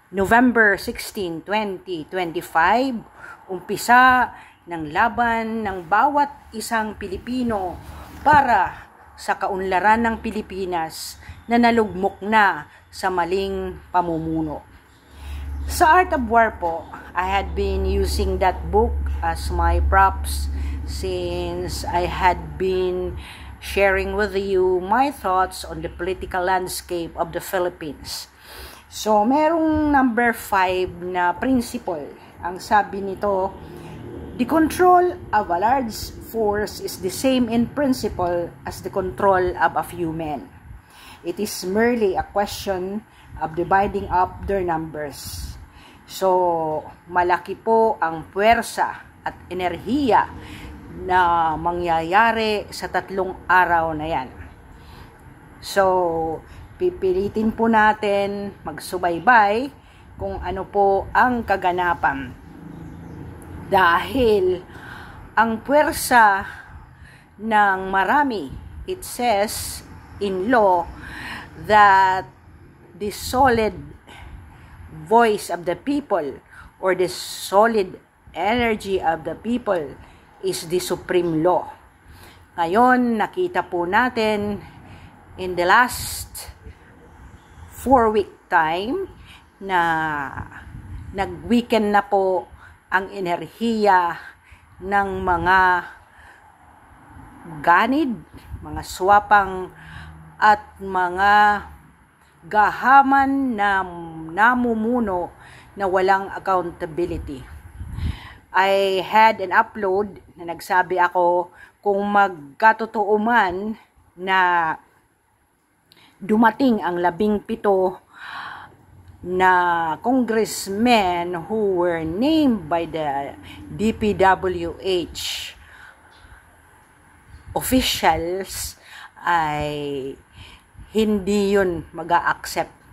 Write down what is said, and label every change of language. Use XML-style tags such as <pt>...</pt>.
<tl>November 16, 2025, umpisa ng laban ng bawat isang Pilipino para sa kaunlaran ng Pilipinas na nalugmok na sa maling pamumuno. Sa Art of War po,</tl> <en>I had been using that book as my props since I had been sharing with you my thoughts on the political landscape of the Philippines.</en> <tl>So, merong number 5 na principle. Ang sabi nito,</tl> <en>the control of a large force is the same in principle as the control of a few men. It is merely a question of dividing up their numbers.</en> <tl>So, malaki po ang puwersa at enerhiya na mangyayari sa 3 araw na yan. So, pipilitin po natin magsubaybay kung ano po ang kaganapan. Dahil ang puwersa ng marami,</tl> <en>it says in law that the solid voice of the people or the solid energy of the people is the supreme law.</en> <tl>Ngayon, nakita po natin</tl> <en>in the last 4-week time</en> <tl>na nag-weekend na po ang enerhiya ng mga ganid, mga swapang at mga gahaman na namumuno na walang accountability.</tl> <en>I had an upload</en> <tl>na nagsabi ako kung magkatotoo man na dumating ang 17 na congressmen</tl> <en>who were named by the DPWH officials</en> <tl>ay hindi yun mag-a-accept.</tl>